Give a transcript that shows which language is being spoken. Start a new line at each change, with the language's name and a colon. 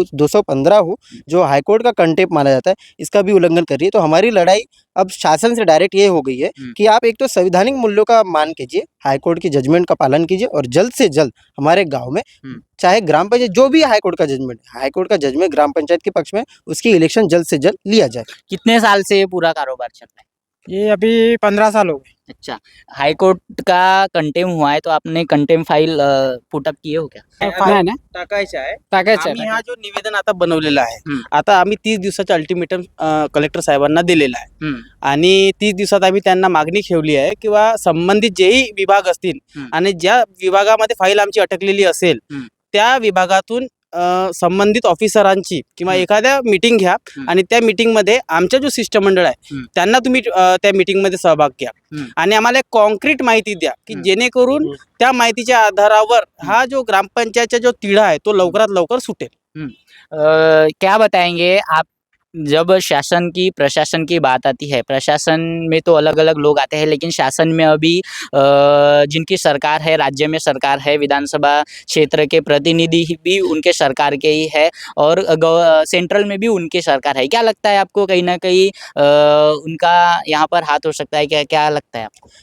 Hindi: 215 हो, जो हाईकोर्ट का कंटेम्प्ट माना जाता है, इसका भी उल्लंघन कर रही है। तो हमारी लड़ाई अब शासन से डायरेक्ट ये हो गई है कि आप एक तो संवैधानिक मूल्यों का मान कीजिए, हाईकोर्ट की जजमेंट का पालन कीजिए और जल्द से जल्द हमारे गाँव में चाहे ग्राम पंचायत जो भी हाईकोर्ट का जजमेंट ग्राम पंचायत के पक्ष में, उसकी इलेक्शन जल्द से जल्द लिया जाए। कितने साल से ये पूरा कारोबार चल रहा है? ये अभी 15 साल हो गए। अच्छा, हाई कोर्ट का कंटेम हुआ है तो आपने कंटेम फाईल पुटअप किए हो क्या?
Marathi: नाही ना टाकायचं आहे. टाकायचं आम्ही आहे. हा जो निवेदन आता बनवलेला आहे, आता आम्ही 30 दिवसाचा अल्टिमेटम कलेक्टर साहेबांना दिलेला आहे आणि 30 दिवसात आम्ही त्यांना मागणी ठेवली आहे किंवा संबंधित जेही विभाग असतील आणि ज्या विभागामध्ये फाईल आमची अटकलेली असेल त्या विभागातून संबंधित ऑफिसरांची किंवा एखाद्या मीटिंग घ्या आणि त्या मीटिंग मध्ये आमच्या जो शिष्टमंडळ आहे त्यांना तुम्ही त्या मीटिंग मध्ये सहभाग घ्या आणि आम्हाला एक कॉन्क्रीट माहिती द्या की जेणेकरून त्या माहितीच्या आधारावर हा जो ग्रामपंचायतचा जो तिढा आहे तो लवकरात लवकर सुटेल।
Hindi: क्या बताएंगे आप, जब शासन की प्रशासन की बात आती है, प्रशासन में तो अलग अलग लोग आते हैं, लेकिन शासन में अभी जिनकी सरकार है, राज्य में सरकार है, विधानसभा क्षेत्र के प्रतिनिधि भी उनके सरकार के ही है और सेंट्रल में भी उनकी सरकार है। क्या लगता है आपको, कहीं ना कहीं उनका यहाँ पर हाथ हो सकता है? क्या क्या लगता है आपको?